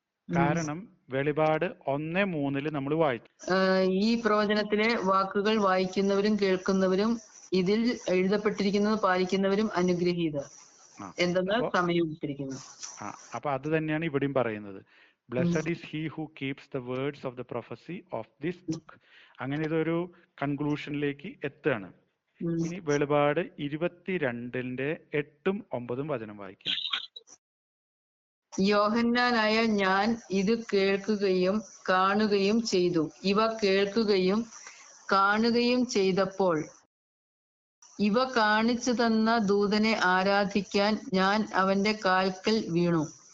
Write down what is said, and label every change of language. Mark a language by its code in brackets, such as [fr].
[ml] കാരണം വെളിപാട് 1:3 നമ്മൾ വായിച്ചു. ഈ പ്രവചനത്തിലെ വാക്കുകൾ വായിക്കുന്നവരും കേൾക്കുന്നവരും ഇതിൽ എഴുതപ്പെട്ടിരിക്കുന്നത് പാലിക്കുന്നവരും അനുഗ്രഹീതർ എന്തെന്നാൽ സമയം. അപ്പൊ അത് തന്നെയാണ് ഇവിടെയും പറയുന്നത്. [en] Blessed is he who keeps the words of the prophecy of this book. [ml] അങ്ങനെ ഇതൊരു കൺക്ലൂഷനിലേക്ക് എത്തുകയാണ്. ഇനി വെളിപാട് 22-ന്റെ 8-9 വചനം വായിക്കാം. യോഹന്നാനായ ഞാൻ ഇത് കേൾക്കുകയും കാണുകയും ചെയ്തു. ഇവ കേൾക്കുകയും കാണുകയും ചെയ്തപ്പോൾ ഇവ കാണിച്ചു തന്ന ദൂതനെ ആരാധിക്കാൻ ഞാൻ അവന്റെ കാൽക്കൽ വീണു.